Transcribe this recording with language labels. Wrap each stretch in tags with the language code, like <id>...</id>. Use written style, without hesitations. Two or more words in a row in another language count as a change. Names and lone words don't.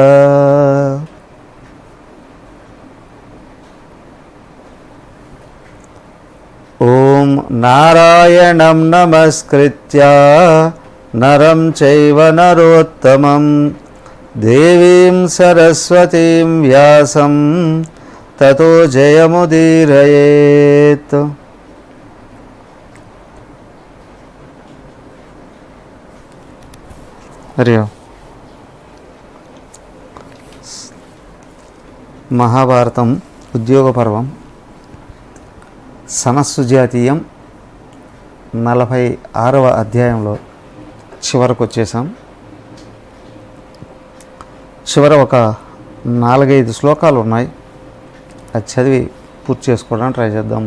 <sa>ओम नारायणं नमस्कृत्य नरं चैव नरोत्तमं देवीं सरस्वतीं व्यासं ततो जयमुदीरयेत्। हरि ओम्। महाभारतं उद्योग पर्वं</sa> <te>సనస్సు జాతీయం 46వ అధ్యాయంలో చివరకు వచ్చేసాం. చివర ఒక 4-5 శ్లోకాలు ఉన్నాయి. అది చదివి పూర్తి చేసుకోవడానికి ట్రై చేద్దాం.</te>